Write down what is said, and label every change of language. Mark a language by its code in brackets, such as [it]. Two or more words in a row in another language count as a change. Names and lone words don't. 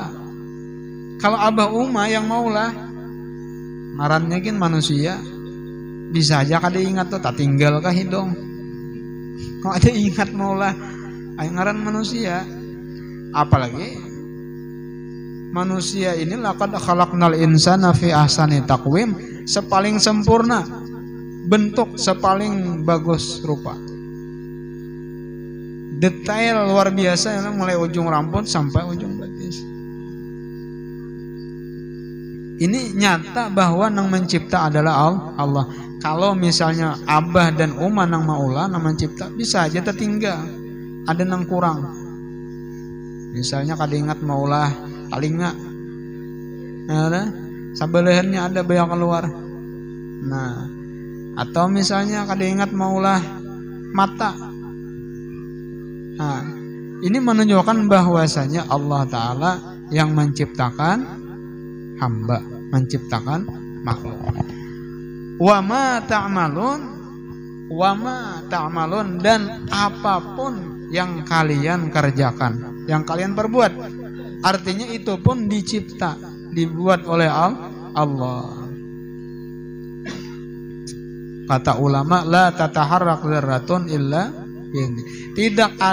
[bjn] Kalau abah umma yang maulah, ngarannya kan manusia, bisa aja kada ingat tuh, tak tinggal kah hidung. Kalau ada ingat maulah, ay ngaran manusia. [id] Apalagi manusia ini [ar] laqad khalaqnal insana fi ahsani taqwim, [id] sepaling sempurna bentuk, sepaling bagus rupa, detail luar biasa, mulai ujung rambut sampai ujung betis. [bjn] Ini nyata bahwa nang mencipta adalah Allah. Kalau misalnya abah dan umma nang maulah nang mencipta, bisa aja tertinggal, ada nang kurang. Misalnya kada ingat maulah talinga, nah, sabelehnya ada banyak keluar. Nah, atau misalnya kada ingat maulah mata. [id] Nah, ini menunjukkan bahwasanya Allah Ta'ala yang menciptakan hamba, menciptakan makhluk. [ar] Wa ma ta'malun, wa ma ta'malun, [id] dan apapun yang kalian kerjakan, yang kalian perbuat, artinya itu pun dicipta, dibuat oleh Allah. Kata ulama, [ar] la tataharrak dzarratun illa [id] ini.